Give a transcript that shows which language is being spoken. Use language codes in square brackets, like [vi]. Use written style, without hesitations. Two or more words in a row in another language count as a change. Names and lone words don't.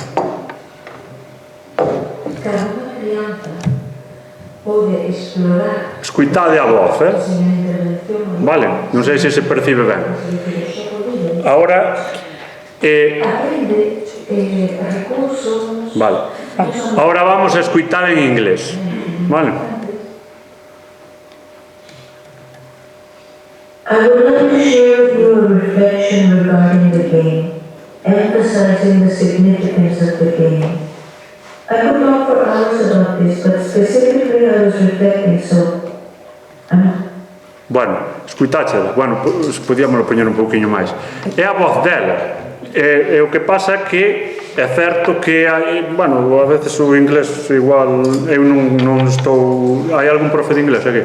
[gl] Escuitade a voz, vale? Non sei se se percibe ben. Ahora vale. Ahora vamos a escuitar en inglés, vale? [en] I would like to share with you a reflection regarding the game, emphasizing the significance of the game. I could talk for hours about this, but specifically I was reflecting, so... [gl] Bueno, escutáchela, podíamoslo poñer un pouquiño máis. É a voz dela. E o que pasa que é certo que hai, a veces o inglés igual, eu non estou... Hai algún profe de inglés aquí?